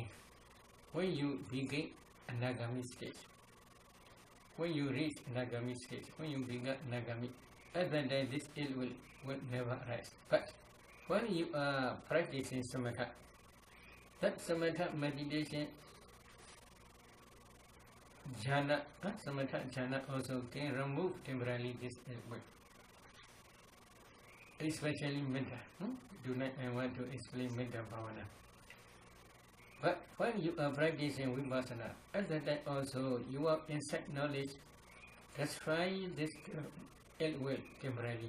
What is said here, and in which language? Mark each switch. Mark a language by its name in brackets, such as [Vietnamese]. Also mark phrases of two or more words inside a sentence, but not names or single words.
[English] When you begin Anagami stage, when you reach Anagami stage, when you begin Anagami, at that time this ill will never arise. But when you are practicing samatha, that samatha meditation jhana, [Pali] samatha jhana [English] also can remove temporarily this ill will. Especially Metta. Do not want to explain [Pali] Metta Bhavana. [English] But when you are practicing Vipassana, at that time also your insight knowledge destroy this ill will temporarily.